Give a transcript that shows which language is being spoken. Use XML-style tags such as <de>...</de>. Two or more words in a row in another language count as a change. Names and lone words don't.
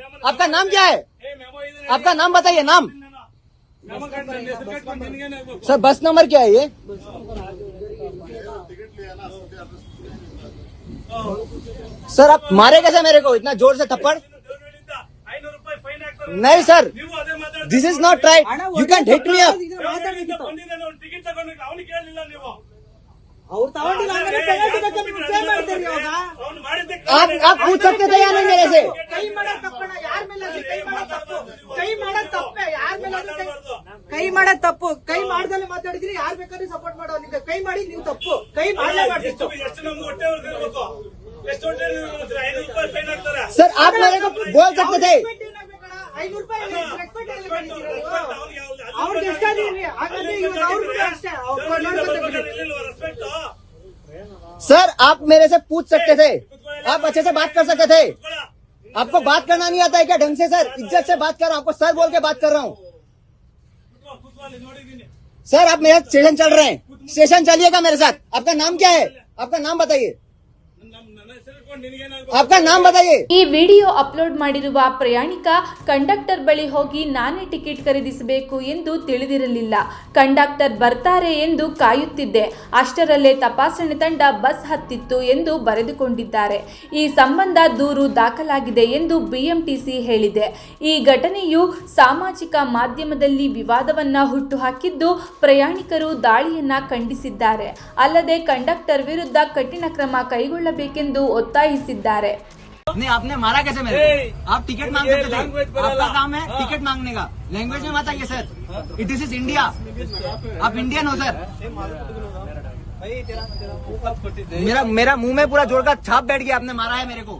<hi>आपका नाम क्या है? आपका नाम बताइए. नाम सर. बस नंबर क्या है ये? सर आप मारे कैसे मेरे को इतना जोर से थप्पड़? नहीं सर,</hi> <en>this is not right. you can hit me up.</en> <hi>आप पूछ सकते थे या नहीं मेरे से?</hi> <kn>ಕೈ ಮಾಡೋದು ತಪ್ಪು. ಕೈ ಮಾಡ್ದಲ್ಲೇ ಮಾತಾಡಿದ್ರಿ. ಯಾರು ಬೇಕಾದ್ರೂ ಸಪೋರ್ಟ್ ಮಾಡೋ. ನಿಮ್ಗೆ ಕೈ ಮಾಡಿ ನೀವು ತಪ್ಪು. ಕೈ ಮಾಡಲೇಬಾರ್ದು.</kn> <hi>सर आप मेरे को बोल सकते थे.</hi> <kn>ಅವ್ರಿಗೆ ಎಷ್ಟಾದ್ರೂ ಹಾಗಾದ್ರೆ ಇವಾಗ ಅವ್ರಿಗೂ ಅಷ್ಟೇ.</kn> <hi>सर आप मेरे से पूछ सकते थे. आप अच्छे से बात कर सकते थे. आपको बात करना नहीं आता है क्या ढंग से? सर इज्जत से बात कर रहा हूँ. आपको सर बोल के बात कर रहा हूँ. सर आप मेरे स्टेशन चल रहे हैं. स्टेशन चलिएगा मेरे साथ. आपका नाम क्या है? आपका नाम बताइए. आपका नाम बताइए.</hi> <kn>ಈ ವಿಡಿಯೋ ಅಪ್ಲೋಡ್ ಮಾಡಿರುವ ಪ್ರಯಾಣಿಕ ಕಂಡಕ್ಟರ್ ಬಳಿ ಹೋಗಿ ನಾನೇ ಟಿಕೆಟ್ ಖರೀದಿಸಬೇಕು ಎಂದು ತಿಳಿದಿರಲಿಲ್ಲ. ಕಂಡಕ್ಟರ್ ಬರ್ತಾರೆ ಎಂದು ಕಾಯುತ್ತಿದ್ದೆ. ಅಷ್ಟರಲ್ಲೇ ತಪಾಸಣೆ ತಂಡ ಬಸ್ ಹತ್ತಿತ್ತು ಎಂದು ಬರೆದುಕೊಂಡಿದ್ದಾರೆ. ಈ ಸಂಬಂಧ ದೂರು ದಾಖಲಾಗಿದೆ ಎಂದು ಬಿಎಂಟಿಸಿ ಹೇಳಿದೆ. ಈ ಘಟನೆಯು ಸಾಮಾಜಿಕ ಮಾಧ್ಯಮದಲ್ಲಿ ವಿವಾದವನ್ನ ಹುಟ್ಟುಹಾಕಿದ್ದು ಪ್ರಯಾಣಿಕರು ದಾಳಿಯನ್ನ ಖಂಡಿಸಿದ್ದಾರೆ. ಅಲ್ಲದೆ ಕಂಡಕ್ಟರ್ ವಿರುದ್ಧ ಕಠಿಣ ಕ್ರಮ ಕೈಗೊಳ್ಳಬೇಕೆಂದು ಒತ್ತಾಯಿಸಿದ್ದಾರೆ.</kn> <hi>नहीं आपने मारा कैसे मेरे को? आप टिकट मांग सकते थे. आपका काम है टिकट मांगने का. लैंग्वेज में बताइए सर.</hi> <en>this is India.</en> <hi>आप इंडियन हो सर. मेरा मुंह में पूरा जोर का छाप बैठ गया. आपने मारा है मेरे को.</hi>